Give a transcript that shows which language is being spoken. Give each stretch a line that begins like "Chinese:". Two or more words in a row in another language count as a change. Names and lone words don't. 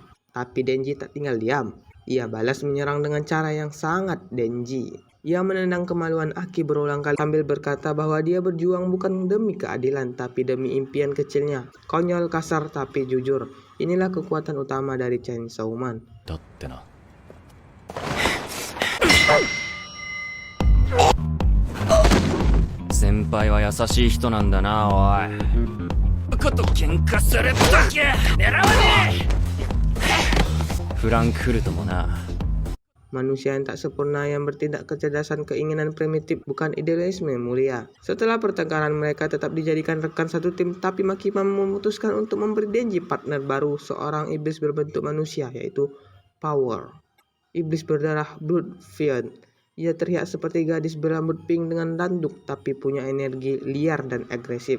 Indonesian: Tapi Denji tak tinggal diam. Ia balas menyerang dengan cara yang sangat Denji. Ia menendang kemaluan Aki berulang kali sambil berkata bahwa dia berjuang bukan demi keadilan tapi demi impian kecilnya. Konyol, kasar, tapi jujur. Inilah kekuatan utama dari Chainsaw Man.
Japanese: 先輩は優しい人なんだな、おい。こと喧嘩するとき狙わねえ。フランクフルトもな。
Indonesian: Manusia yang tak sempurna yang bertindak kecerdasan, keinginan primitif, bukan idealisme mulia. Setelah pertengkaran mereka tetap dijadikan rekan satu tim, tapi Makima memutuskan untuk memberi Denji partner baru, seorang iblis berbentuk manusia, yaitu Power. Iblis berdarah Blood Fiend. Ia terlihat seperti gadis berambut pink dengan tanduk, tapi punya energi liar dan agresif.